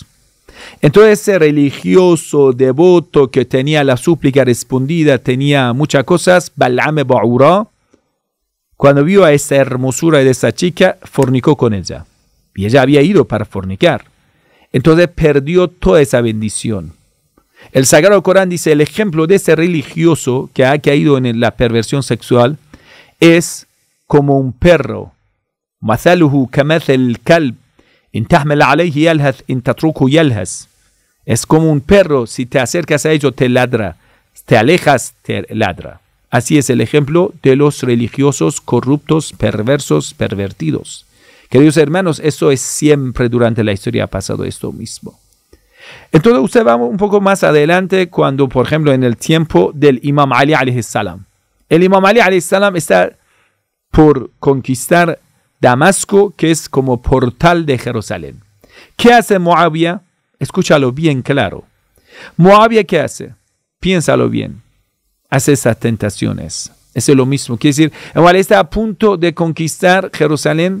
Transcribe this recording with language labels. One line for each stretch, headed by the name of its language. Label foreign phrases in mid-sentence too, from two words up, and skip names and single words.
Spanish: Entonces ese religioso, devoto, que tenía la súplica respondida, tenía muchas cosas, Balaam Ba'ura, cuando vio a esa hermosura de esa chica, fornicó con ella. Y ella había ido para fornicar. Entonces perdió toda esa bendición. El Sagrado Corán dice, el ejemplo de ese religioso que ha caído en la perversión sexual es como un perro.
Arabic: مثله كمثل الكلب إن تحمل عليه يلهث إن تتركه يلهث.
Spanish: Es como un perro, si te acercas a ello te ladra, te alejas te ladra. Así es el ejemplo de los religiosos corruptos, perversos, pervertidos. Queridos hermanos, eso es siempre durante la historia ha pasado esto mismo. Entonces usted va un poco más adelante cuando, por ejemplo, en el tiempo del Imam Ali
Arabic: عليه السلام.
Spanish: El Imam Ali
Arabic: عليه السلام
Spanish: está por conquistar Damasco, que es como portal de Jerusalén. ¿Qué hace Muawiyah? Escúchalo bien claro. Muawiyah, ¿qué hace? Piénsalo bien. Hace esas tentaciones. Eso es lo mismo. Quiere decir, igual está a punto de conquistar Jerusalén.